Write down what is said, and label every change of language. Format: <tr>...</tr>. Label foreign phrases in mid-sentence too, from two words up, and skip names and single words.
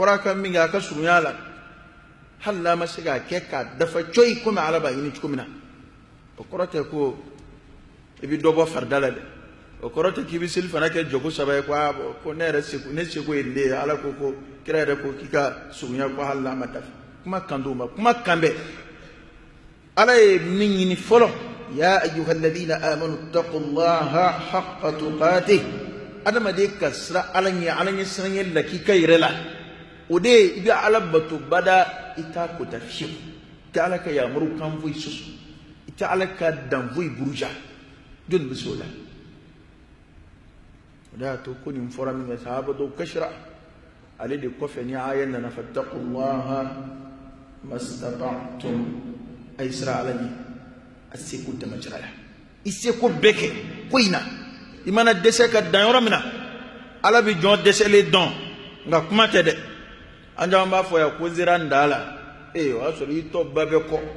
<bm>a ka min kɛ a ka surunya la hali n'a ma se k'a kɛ k'a dafa coyi komi ala b'a ɲini cogo min na o kɔrɔ tɛ ko i bɛ dɔ bɔ farida la dɛ o kɔrɔ tɛ k'i bɛ seli fana kɛ jogo saba ye ko ne yɛrɛ seko ye nin de ye ala ko kira yɛrɛ ko k'i ka surunya ko hali n'a ma dafa kuma kan d'o ma kuma kan bɛ ala ye min ɲini fɔlɔ</bm> <ar>يا أيها الذين آمنوا اتقوا الله حق تقاته</ar> <bm>adamaden ka siran ala ɲɛ siranɲɛ lakika yɛrɛ la o de ye i bɛ ala bato bada i t'a kota fiyewu i tɛ ala ka yamaruw kan foyi sɔsɔ i tɛ ala ka dan foyi buruja jɔnni bɛ se o la o de y'a to ko nin fɔra min kɛ sahaba dɔw kasira ale de kɔfɛ ni aya nana</bm> <ar>فاتقوا الله ما استطعتم</ar> <bm>a ye siran ala ɲɛ a seko damajira la i seko bɛɛ kɛ ko in na i mana dɛsɛ ka dan yɔrɔ min na ala bɛ jɔn dɛsɛlen dɔn nka kuma tɛ dɛ an caman b'a fɔ yan ko n sera n da la o y'a sɔrɔ i tɔ ba bɛ kɔ</bm>